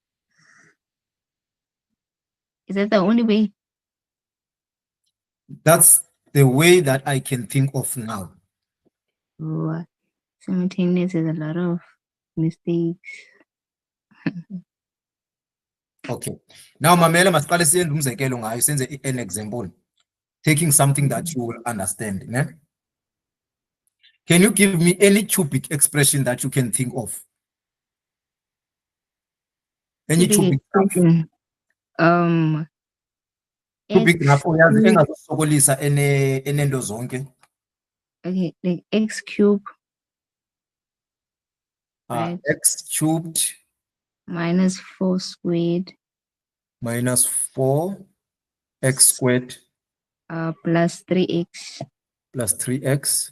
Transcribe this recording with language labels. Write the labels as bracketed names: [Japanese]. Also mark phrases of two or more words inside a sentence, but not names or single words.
[English] Is that the only way? That's the way that I can think of now. Oh, simultaneous is a lot of mistakes. Okay. Now, [Xhosa] Mamela masiqale siyenze umzekelo ngayo senze [English] an example, taking something that you will understand. [Xhosa] Ne? [English] Can you give me any cubic expression that you can think of? Any cubic expression. Cubic X [Xhosa] uyazi engazosokolisa enento zonke. [English] Okay, like x cubed, right? X cubed minus 4 squared minus 4 x squared plus 3x plus 3x